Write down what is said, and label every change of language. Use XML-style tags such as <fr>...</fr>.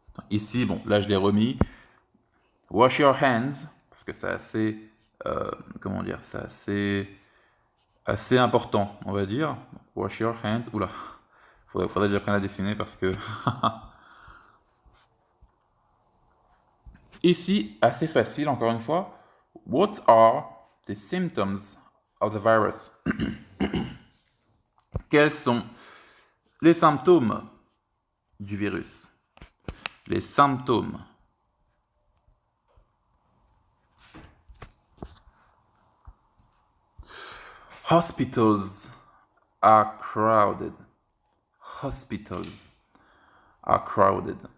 <fr>Ici, bon, là je l'ai remis.</fr> <en>Wash your hands,</en> <fr>parce que c'est assez, comment dire, c'est assez important, on va dire.</fr> <en>Wash your hands,</en> <fr>oula, faudrait que j'apprenne à dessiner parce que... Ici, assez facile, encore une fois.</fr> <en>What are the symptoms of the virus?</en> <fr>Quels sont les symptômes du virus? Les symptômes.</fr> <en>Hospitals are crowded. Hospitals are crowded.</en>